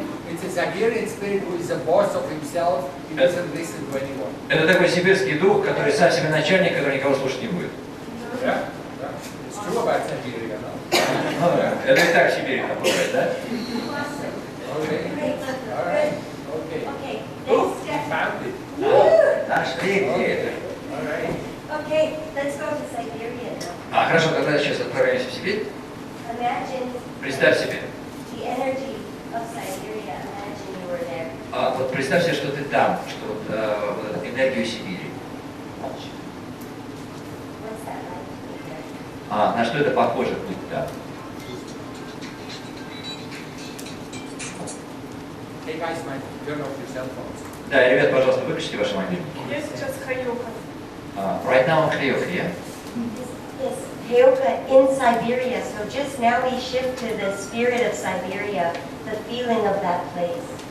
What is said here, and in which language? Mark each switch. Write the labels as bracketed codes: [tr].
[en] It's a Siberian spirit who is a boss of himself. He doesn't listen to anyone. [ru] Это такой сибирский дух, который сам себе начальник, который никого слушать не будет. [en] Yeah. It's true about Siberia, no? [ru] Это и так в Сибири там бывает, да? [en] Okay. All right. Okay. Okay. Oh, Next you step. found it. [ru] Нашли где это? [en] All right. Okay, let's go to Siberia now. [ru] Хорошо, тогда сейчас отправляемся в Сибирь. [en] Imagine [ru] Представь себе. [en] the energy of Siberia. Imagine you were there. [ru] Вот представь себе, что ты там, что вот эту энергию Сибири. [en] What's that like to be there? [ru] На что это похоже быть там? [en] Hey guys, turn off your cell phones. [ru] Да, ребят, пожалуйста, выключите ваши мобильники. Я сейчас Хайока. [en] Right now on Хаёка, yeah? Yes, Hayoka in Siberia. So just now we shift to the spirit of Siberia, the feeling of that place.